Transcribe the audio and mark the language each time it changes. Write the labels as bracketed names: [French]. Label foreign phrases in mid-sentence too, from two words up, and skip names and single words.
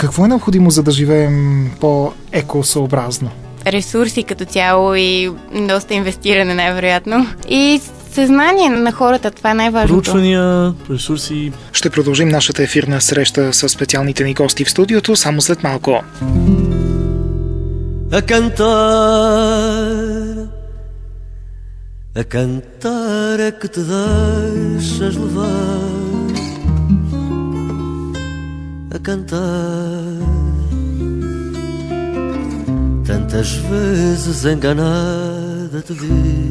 [Bulgarian] Какво е необходимо, за да живеем по-екосъобразно? Ресурси като цяло и доста инвестиране най-вероятно. И съзнание на хората, това е най-важното. Проучвания, ресурси. Ще продължим нашата ефирна среща с специалните ни гости в студиото само след малко. [Portuguese] A cantar é que te deixas levar, a cantar, tantas vezes enganada te vi.